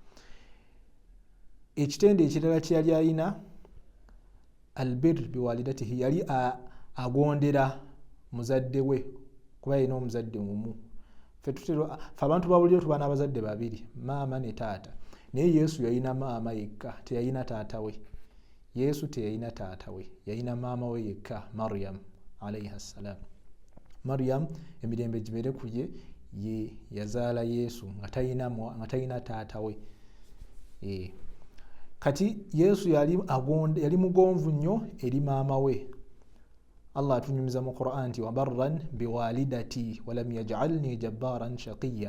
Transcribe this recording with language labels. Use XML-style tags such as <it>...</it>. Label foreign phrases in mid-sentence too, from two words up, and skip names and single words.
<lg>Ekitende ekirala kye yali alina</lg> <ar>البر بوالدته,</ar> <lg>yali agondera muzadde we, kuba yalina omuzadde mumu. Ffe abantu ba bulijjo tuba n'abazadde babiri, maama ne taata, naye Yesu yalina maama yekka, teyalina taata we. Yesu teyalina taata we, yalina maama we yekka,</lg> <ar>Maryam عليها السلام.</ar> <lg>Maryam emirembe gibeere ku ye yazaala Yesu nga talina taata we. Kati Yesu yali mugonvu nnyo eri maama we. Allah atunyumiza mu Quran nti</lg> <ar>وبرا بوالدتي ولم يجعلني جبارا شقيا.</ar>